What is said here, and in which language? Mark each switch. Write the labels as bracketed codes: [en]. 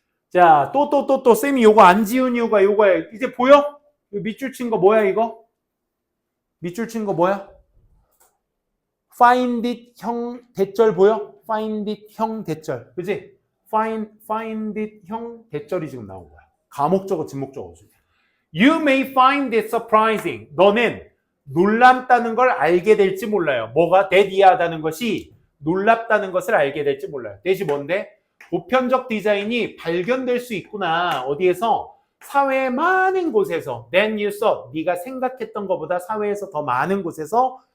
[ko] 자, 또 쌤이 요거 안 지운 이유가 요거야. 이제 보여? 밑줄 친 거 뭐야 이거? 밑줄 친 거 뭐야? find it 형 대절 보여? find it 형 대절. 그치? find it 형 대절이 지금 나온 거야. 가목적어, 진목적어. [en] You may find it surprising. [ko] 너는 놀랍다는 걸 알게 될지 몰라요. 뭐가? 대디하다는 것이 놀랍다는 것을 알게 될지 몰라요. 대신 뭔데? 보편적 디자인이 발견될 수 있구나. 어디에서? 사회의 많은 곳에서. [en] Than you thought. [ko] 네가 생각했던 것보다 사회에서 더 많은 곳에서